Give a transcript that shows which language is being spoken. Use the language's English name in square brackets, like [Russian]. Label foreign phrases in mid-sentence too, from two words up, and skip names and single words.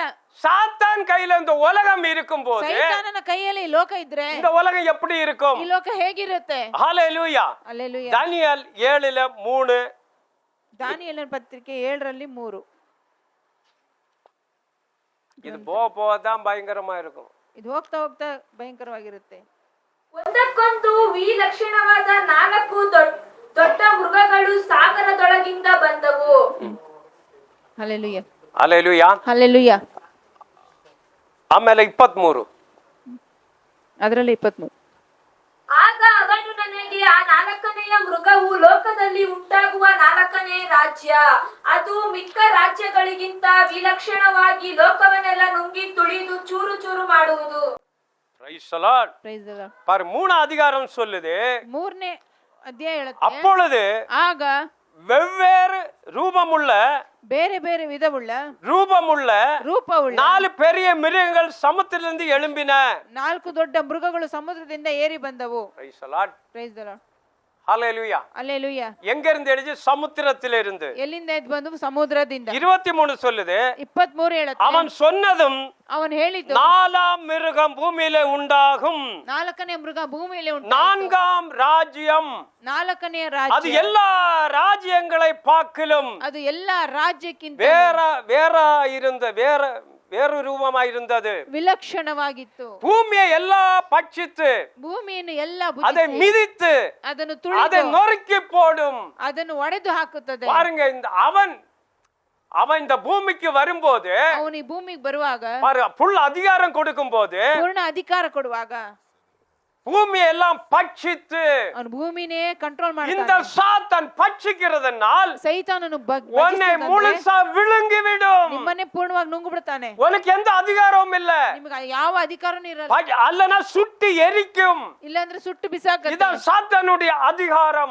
[Tamil] சாத்தான் கையில இந்த உலகம் இருக்கும்போது [Kannada] ಸೈತಾನನ ಕೈಯಲ್ಲಿ ಈ ಲೋಕ ಇದ್ರೆ [Tamil] இந்த உலகம் எப்படி இருக்கும்? [Kannada] ಈ ಲೋಕ ಹೇಗಿರುತ್ತೆ? [Tamil] ஹalleluya. [Kannada] ಅಲ್ಲೆಲೂಯಾ. [Tamil] தானியேல் 7:3. [Kannada] ದಾನಿಯೇಲನ ಪತ್ರಿಕೆ 7:3. [Tamil] இது போதான் பயங்கரமா இருக்கும். [Kannada] ಇದು ಹೋಗ್ತಾ ಹೋಗ್ತಾ ಭಯಂಕರವಾಗಿರುತ್ತೆ. ಒಂದಕ್ಕೊಂದು ವಿಲಕ್ಷಣವಾದ 4 ದೊಡ್ಡ ಮೃಗಗಳು ಸಾಗರದೊಳಗಿಂದ ಬಂದವು. ಹಲ್ಲೆಲೂಯಾ. [Tamil] ஹalleluya. [Kannada] ಹಲ್ಲೆಲೂಯಾ. ಆಮೇಲೆ 23. ಅದರಲ್ಲಿ 23. ಆಗ ಅವನು ನನಗೆ ಆ 4ನೆಯ ಮೃಗವು ಲೋಕದಲ್ಲಿ ಉಂಟಾಗುವ 4ನೇ ರಾಜ್ಯ, ಅದು ಮಿಕ್ಕ ರಾಜ್ಯಗಳಿಗಿಂತ ವಿಲಕ್ಷಣವಾಗಿ ಲೋಕವನ್ನೆಲ್ಲ ನುಂಗಿ ತುಳಿದು ಚೂರು ಚೂರು ಮಾಡುವುದು. [English] Praise the Lord. Praise the Lord. [Tamil] பாரு 3 அதிகாரம் சொல்லுது. [Kannada] 3ನೇ ಅಧ್ಯಾಯ ಹೇಳುತ್ತೆ [Tamil] அப்பொழுது [Kannada] ಆಗ [Tamil] வெவ்வேறு ரூபமுள்ள [Kannada] ಬೇರೆ ಬೇರೆ ವಿಧವುಳ್ಳ ರೂಪವುಳ್ಳ [Tamil] 4 பெரிய மிருகங்கள் சமுத்திரத்திலிருந்து எழும்பின. [Kannada] 4 ದೊಡ್ಡ ಮೃಗಗಳು ಸಮುದ್ರದಿಂದ ಏರಿ ಬಂದವು. [English] Praise the Lord. Praise the Lord. [Tamil] ஹalleluya. [Kannada] ಹಲ್ಲೆಲೂಯಾ. [Tamil] எங்க இருந்து எழுதி? சமுத்திரத்திலிருந்து. [Kannada] ಎಲ್ಲಿಂದ ಎದ್ದು ಬಂದು ಸಮುದ್ರದಿಂದ. [Tamil] 23 சொல்லுது. [Kannada] 23 ಹೇಳುತ್ತೆ [Tamil] அவன் சொன்னதும் [Kannada] ಅವನು ಹೇಳಿದ್ದು [Tamil] 4ஆம் மிருகம் பூமியிலே உண்டாகும். [Kannada] 4ನೇ ಮೃಗ ಭೂಮಿಯಲ್ಲಿ ಉಂಟು. [Tamil] 4ஆம் ராஜ்யம். [Kannada] 4ನೇ [Tamil] அது [Kannada] ರಾಜ್ಯ [Tamil] எல்லா ராஜ்யங்களை பார்க்கிலும் [Kannada] ಅದು ಎಲ್ಲಾ ರಾಜ್ಯಕ್ಕಿಂತ [Tamil] வேறு ரூபமாயிருந்தது. [Kannada] ವಿಲಕ್ಷಣವಾಗಿತ್ತು. [Tamil] பூமியை எல்லாம் பட்சித்து [Kannada] ಭೂಮಿಯನ್ನು ಎಲ್ಲ [Tamil] அதை மிதித்து [Kannada] ಅದನ್ನು [Tamil] அதை [Kannada] ತುಳಿದು [Tamil] நொறுக்கி போடும். [Kannada] ಅದನ್ನು ಒಡೆದು ಹಾಕುತ್ತದೆ. [Tamil] பாருங்க, அவன் இந்த பூமிக்கு வரும்போது [Kannada] ಅವನು ಈ ಭೂಮಿಗೆ ಬರುವಾಗ [Tamil] புல் அதிகாரம் கொடுக்கும் போது [Kannada] ಪೂರ್ಣ ಅಧಿಕಾರ ಕೊಡುವಾಗ [Tamil] பூமியை எல்லாம் பட்சித்து [Kannada] ಅವನು ಭೂಮಿನೇ ಕಂಟ್ರೋಲ್ [Tamil] இந்த [Kannada] ಮಾಡ್ತಾನೆ. [Tamil] சாத்தான் பட்சிக்கிறதுனால் [Kannada] ಸೈತಾನನು [Tamil] உன்னை முழுசா விழுங்கி விடும். [Kannada] ನಿಮ್ಮನ್ನೇ ಪೂರ್ಣವಾಗಿ ನುಂಗು ಬಿಡ್ತಾನೆ. [Tamil] உனக்கு எந்த அதிகாரமும் இல்ல. [Kannada] ನಿಮಗೆ ಯಾವ ಅಧಿಕಾರನೂ ಇರಲ್ಲ. [Tamil] அல்லனா சுட்டி எரிக்கும். [Kannada] ಇಲ್ಲಾಂದ್ರೆ ಸುಟ್ಟು ಬಿಸಾಕುತ್ತೆ. [Tamil] இதான் சாத்தானுடைய அதிகாரம்.